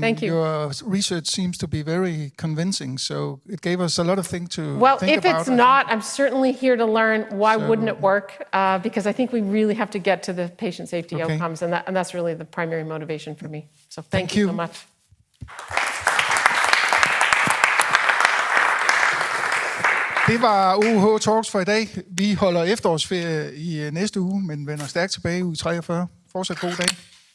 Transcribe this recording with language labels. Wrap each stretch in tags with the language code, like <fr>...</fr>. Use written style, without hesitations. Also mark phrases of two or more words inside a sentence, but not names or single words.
<en>Thank you. your research seems to be very convincing. So it gave us a lot of things to Well, think if about. it's not, I'm certainly here to learn why So- wouldn't it work? Because I think we really have to get to the patient safety Okay. outcomes, and that's really the primary motivation for me. So thank Thank you you. so much.</en> <da>Det var OUH Talks for i dag. Vi holder efterårsferie i næste uge, men vender stærkt tilbage i uge 43. Fortsat god dag.</da>